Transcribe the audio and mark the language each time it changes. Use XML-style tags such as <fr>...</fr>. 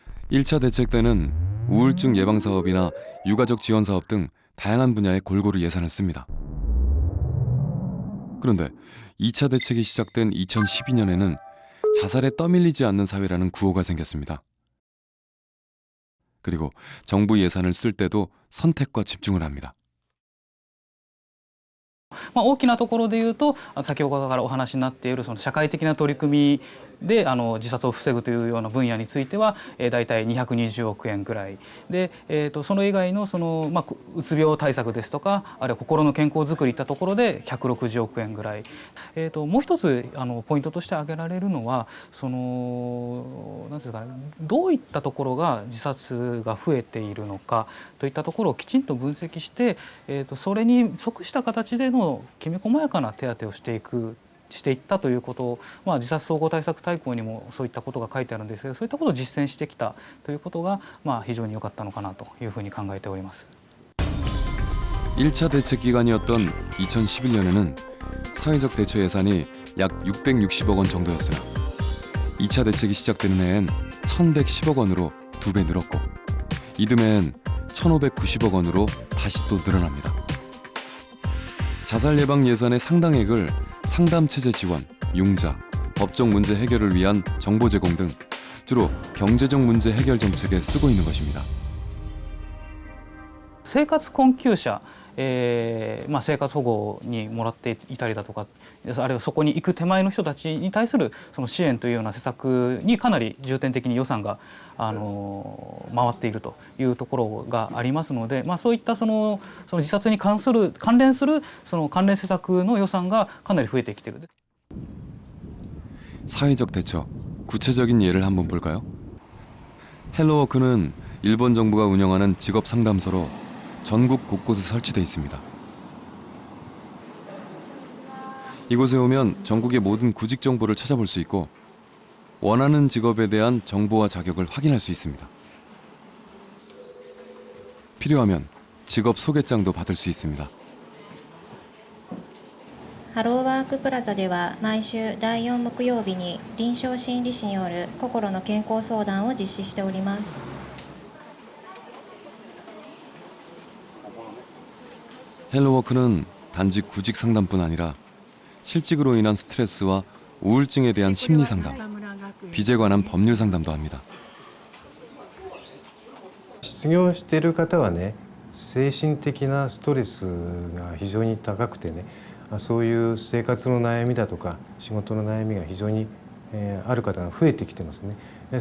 <ko>1차 대책 때는 우울증 예방 사업이나 유가족 지원 사업 등 다양한 분야에 골고루 예산을 씁니다. 그런데 2차 대책이 시작된 2012년에는 자살에 떠밀리지 않는 사회라는 구호가 생겼습니다. 그리고 정부 예산을 쓸 때도 선택과 집중을 합니다.</ko> <ja>大きなところで言うと、先ほどからお話になっているその社会的な取り組みで自殺を防ぐというような分野については大体220億円くらいで、その以外のうつ病対策ですとか、あるいは心の健康づくりいったところで160億円ぐらい、もう一つポイントとして挙げられるのは、なんていうかね、どういったところが自殺が増えているのかといったところをきちんと分析して、それに即した形でのきめ細やかな手当てをしていったということを、自殺総合対策大綱にもそういったことが書いてあるんですが、そういったことを実践してきたということが、非常に良かったのかなというふうに考えております。</ja> <ko>1차 대책 기간이었던 2011년에는 사회적 대처 예산이 약 660억 원 정도였으나 2차 대책이 시작되는 해엔 1110억 원으로 2배 늘었고 이듬해엔 1590억 원으로 다시 또 늘어납니다. 자살 예방 예산의 상당액을 상담체제 지원, 융자, 법적 문제 해결을 위한 정보 제공 등 주로 경제적 문제 해결 정책에 쓰고 있는 것입니다.</ko> <ja>生活困窮者、生活保護にもらっていたりだとか、あるいはそこに行く手前の人たちに対するその支援というような施策にかなり重点的に予算が回っているというところがありますので、そういったその自殺に関連するその関連施策の予算がかなり増えてきている。</ja> <ko>사회적 대처, 구체적인 예를 한번 볼까요? 헬로워크는 일본 정부가 운영하는 직업 상담소로 전국 곳곳에 설치되어 있습니다. 이곳에 오면 전국의 모든 구직 정보를 찾아볼 수 있고 원하는 직업에 대한 정보와 자격을 확인할 수 있습니다. 필요하면 직업 소개장도 받을 수 있습니다.</ko> <ja>ハローワークプラザでは毎週第4木曜日に臨床心理士による心の健康相談を実施しております。</ja> <ko>헬로워크는 단지 구직 상담뿐 아니라 실직으로 인한 스트레스와 우울증에 대한 심리 상담, 빚에 관한 법률 상담도 합니다.</ko> <ja>失業している方はね、精神的なストレスが非常に高くてね、そういう生活の悩みだとか仕事の悩みが非常にある方が増えてきてますね。</ja>